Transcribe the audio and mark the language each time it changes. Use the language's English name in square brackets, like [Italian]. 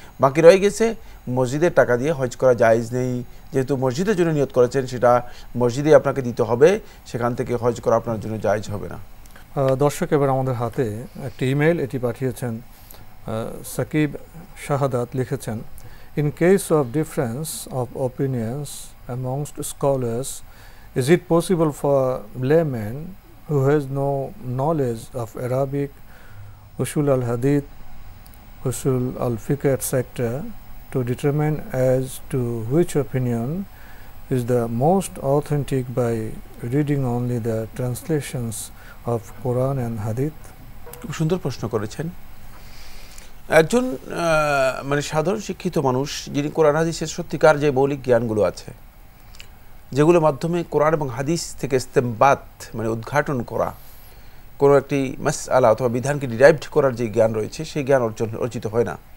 [Bangla] বাকি রয়ে গেছে মসজিদের টাকা দিয়ে হজ করা জায়েজ নেই। যেহেতু মসজিদের জন্য নিয়ত করেছেন, সেটা মসজিদে আপনাকে দিতে হবে, সেখান থেকে হজ করা আপনার জন্য জায়েজ হবে না। দর্শক, এবার আমাদের হাতে একটি ইমেল, এটি পাঠিয়েছেন সাকিব শাহাদাত। [English] লিখেছেন, in case of difference of opinions amongst scholars, is it possible for layman who has no knowledge of Arabic, usul al-hadith, usul al-fiqh, etc., to determine as to which opinion is the most authentic by reading only the translations of Quran and Hadith? [Bangla] খুব সুন্দর প্রশ্ন করেছেন। একজন মানে সাধারণ শিক্ষিত মানুষ যিনি কোরআন হাদিসের সত্যিকার যে মৌলিক জ্ঞানগুলো আছে, যেগুলোর মাধ্যমে কোরআন এবং হাদিস থেকে ইস্তেমবাত মানে উদ্ঘাটন করা, কোনো একটি মাসআলা অথবা বিধানকে ডিরাইভড করার যে জ্ঞান রয়েছে, সেই জ্ঞান অর্জিত হয় না।